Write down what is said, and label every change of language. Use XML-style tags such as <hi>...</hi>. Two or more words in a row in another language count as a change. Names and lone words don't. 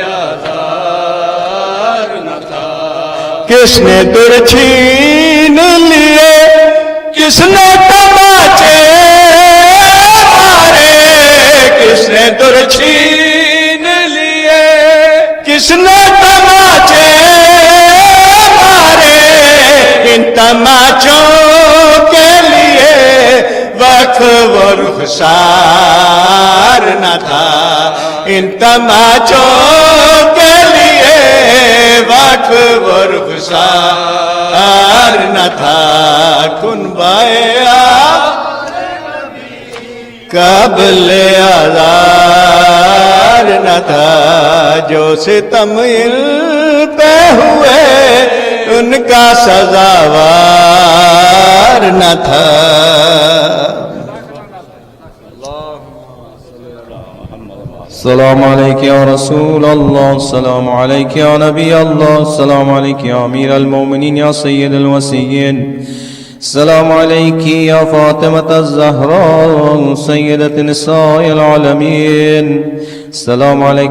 <ur>آدار نہ تھا، کس نے در چھین لیے، کس نے تماچے مارے، کس نے در چھین لیے، کس نے تماچے مارے، ان تماچوں کے لیے وقف و رخسار نہ تھا، ان تماچوں کے لیے وقف و رخسار نہ تھا، کنبائے قابل آزار نہ تھا، جو ستم پہ ہوئے ان کا سزاوار نہ تھا.</ur> <ar>السلام عليك يا رسول الله، السلام عليك يا نبي الله، السلام عليك يا أمير المؤمنين يا سيد الوسيين، السلام عليك يا فاطمة الزهراء سيدة نساء العالمين، السلام عليك</ar>